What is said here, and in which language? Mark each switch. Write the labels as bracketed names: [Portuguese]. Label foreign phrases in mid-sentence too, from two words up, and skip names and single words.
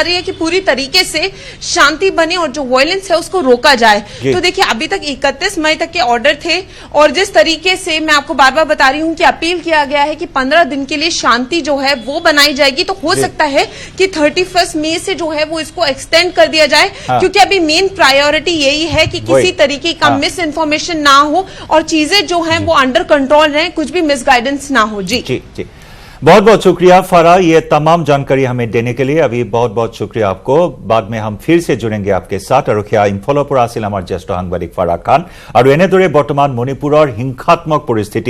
[Hindi] रही है कि पूरी तरीके से शांति बने और जो वायलेंस है उसको रोका जाए तो देखिए अभी तक 31 मई तक के ऑर्डर थे और जिस तरीके से मैं आपको बार बार बता रही हूँ कि अपील किया गया है कि 15 दिन के लिए शांति जो है वो बनाई जाएगी तो हो सकता है कि 31 मई से जो है वो इसको एक्सटेंड कर दिया जाए क्योंकि अभी [English] main priority [Hindi] यही है कि किसी तरीके का [English] misinformation [Hindi] ना हो और चीजें जो हैं वो [English] under control [Hindi] रहें कुछ भी मिसगाइडेंस ना हो जी बहुत बहुत शुक्रिया फारा ये तमाम जानकारी हमें देने के लिए अभी बहुत बहुत शुक्रिया आपको बाद में हम फिर से जुड़ेंगे आपके साथ और क्या [Assamese] इम्फলৰ পৰা আছিল আমাৰ জ্যেষ্ঠ সাংবাদিক ফাৰা খান আৰু এনেদৰে বৰ্তমান মণিপুৰৰ হিংসাত্মক পৰিস্থিতি